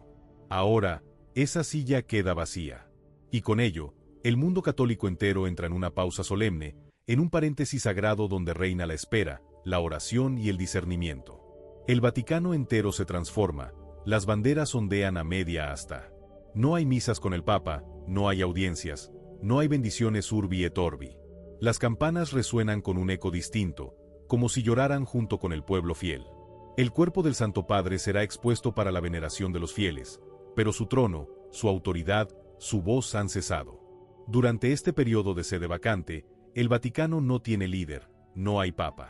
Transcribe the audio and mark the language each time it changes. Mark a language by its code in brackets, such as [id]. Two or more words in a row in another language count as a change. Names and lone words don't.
[es] Ahora, esa silla queda vacía. Y con ello, el mundo católico entero entra en una pausa solemne, en un paréntesis sagrado donde reina la espera, la oración y el discernimiento. El Vaticano entero se transforma, las banderas ondean a media asta. No hay misas con el Papa, no hay audiencias, no hay bendiciones [la] urbi et orbi. [es] Las campanas resuenan con un eco distinto, como si lloraran junto con el pueblo fiel. El cuerpo del Santo Padre será expuesto para la veneración de los fieles, pero su trono, su autoridad, su voz han cesado. Durante este periodo de [la] sede vacante, [es] el Vaticano no tiene líder, no hay papa.